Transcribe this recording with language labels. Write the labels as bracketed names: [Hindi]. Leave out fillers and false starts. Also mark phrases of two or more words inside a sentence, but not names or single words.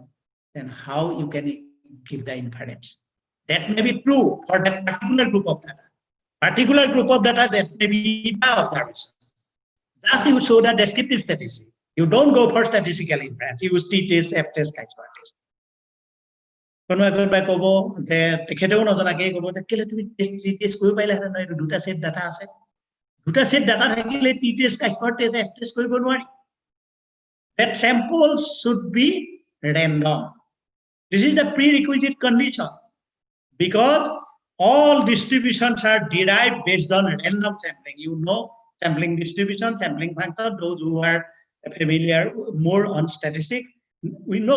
[English] Then how you can give the inference? That may be true for that particular group of data. Particular group of data that may be the observation. Just you show the descriptive statistics. You don't go for statistical inference. You use t-test, f-test, chi-square test. [Assamese] কোনোবাই ক'ব যে তেখেতেও নজনাকে ক'ব যে কেলে তুমি t-test কৰিব পাৰিলা নহয়, এইটো দুটা [English] set data [Assamese] আছে, দুটা [English] set data [Assamese] থাকিলে [English] t-test, chi-square test, f-test [Assamese] কৰিব নোৱাৰি। [English] That samples should be random. This is the prerequisite condition, because all distributions are derived based on random sampling. You know sampling distribution, sampling factor, those who are familiar more on statistics, we know.